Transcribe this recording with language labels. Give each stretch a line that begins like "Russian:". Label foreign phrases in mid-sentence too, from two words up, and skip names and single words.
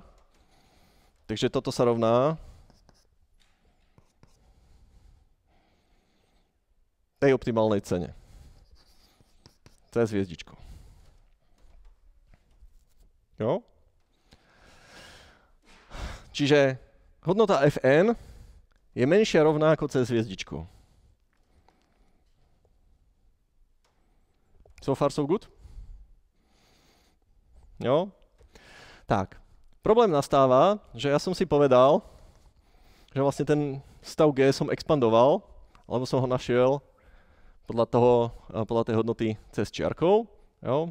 Slovak: Takže toto sa rovná tej optimálnej cene. C s hviezdičkou. Jo? Čiže hodnota Fn je menšia rovná ako C s hviezdičkou.
English: So far so good?
Slovak: Jo? Tak. Problém nastáva, že ja som si povedal, že vlastne ten stav G som expandoval, alebo som ho našiel podľa tej hodnoty C s čiarkou. Jo?